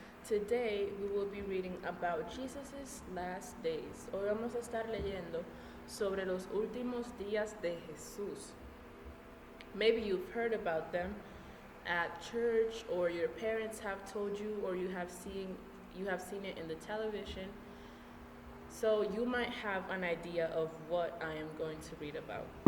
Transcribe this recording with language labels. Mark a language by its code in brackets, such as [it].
[en] Today we will be reading about Jesus' last days. [es] Hoy vamos a estar leyendo sobre los últimos días de Jesús. [en] Maybe you've heard about them at church, or your parents have told you, or you have seen it in the television. So you might have an idea of what I am going to read about.